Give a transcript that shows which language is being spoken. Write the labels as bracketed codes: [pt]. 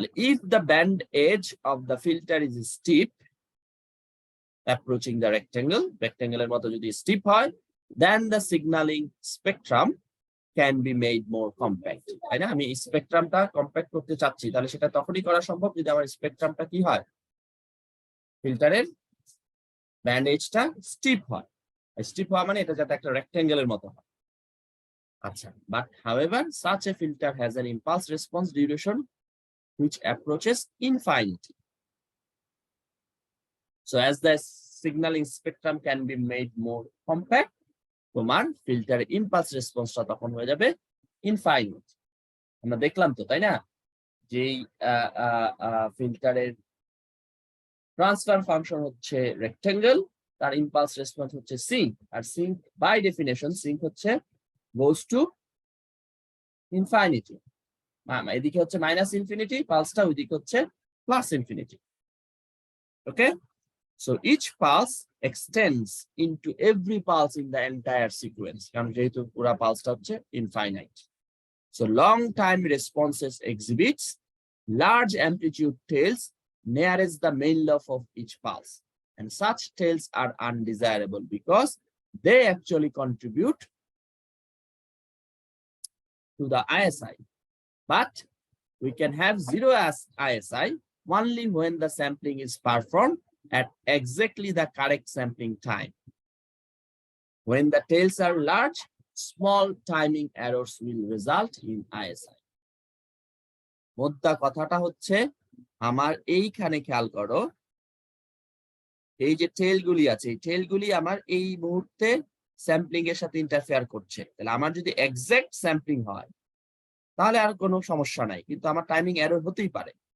[en] If the band edge of the filter is steep, approaching the rectangle [bn] এর মতো যদি [en] steep হয়, then the signaling spectrum can be made more compact. [bn] তাই না, আমি স্পেকট্রামটা compact করতে চাচ্ছি, তাহলে সেটা তখনই করা সম্ভব যদি আমার স্পেকট্রামটা কি হয়, ফিল্টারের ব্যান্ড এজটা স্টিপ হয়। স্টিপ হওয়া মানে এটা যাতে একটা রেক্ট্যাঙ্গেলের মতো হয়। [en] আচ্ছা, but however such a filter has an impulse response duration which approaches infinity. So as the signaling spectrum can be made more compact, [bn] তোমার ফিল্টার ইম্পালস রেসপন্সটা তখন হয়ে যাবে ইনফাইনাইট। আমরা দেখলাম তো, তাই না, যেই ফিল্টারের ট্রান্সফার ফাংশন হচ্ছে রেক্টেঙ্গেল, তার ইম্পালস রেসপন্স হচ্ছে sync, আর sync by definition sync হচ্ছে গোস টু ইনফাইনিটি। এদিকে হচ্ছে মাইনাস ইনফিনিটি পালসটা, ওইদিকে হচ্ছে plus infinity. [en] okay, so each pulse extends into every pulse in the entire sequence, [bn] কারণ যেহেতু পুরো পালসটা হচ্ছে infinite. [en] So long time responses exhibits large amplitude tails nearest the main lobe of each pulse, and such tails are undesirable because they actually contribute to the ISI. But we can have zero as ISI only when the sampling is performed at exactly the correct sampling time. When the tails are large, small timing errors will result in ISI. [bn] মোদ্দা কথাটা হচ্ছে, আমার এইখানে খেয়াল করো, এই যে টেলগুলি আছে, এই টেলগুলি আমার এই মুহূর্তে স্যাম্পলিং এর সাথে ইন্টারফেয়ার করছে। তাহলে আমার যদি এক্সাক্ট স্যাম্পলিং হয় তাহলে আর কোনো সমস্যা নাই, কিন্তু আমার টাইমিং এরর হতেই পারে।